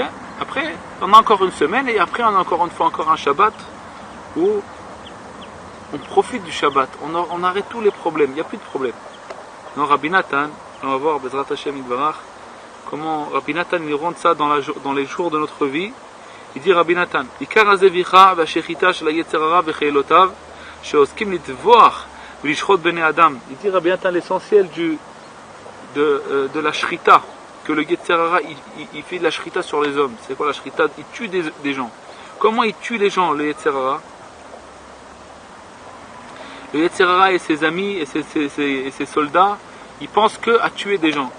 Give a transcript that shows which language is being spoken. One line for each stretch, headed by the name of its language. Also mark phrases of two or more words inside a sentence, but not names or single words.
French: Après, on a encore une semaine et après on a encore une fois un Shabbat où on profite du Shabbat, on arrête tous les problèmes, il n'y a plus de problème. Non, Rabbi Nathan, on va voir
Hebrew: בעזרת השם יתברך,
French: comment Rabbi Nathan il rentre ça dans les jours de notre vie. Il dit Rabbi Nathan,
Hebrew: עיקר הזביחה והשחיטה של היצר הרע וחילותיו שעוסקים לטבוח ולשחוט בני אדם.
French: Il dit Rabbi Nathan l'essentiel de la shrita, que le
Hebrew: יצר הרע
French: il fait de la shrita sur les hommes. C'est quoi la shrita? Il tue des gens. Comment il tue les gens, le
Hebrew: יצר הרע?
French: Le
Hebrew: יצר הרע
French: et ses amis et ses soldats, ils pensent que à tuer des gens.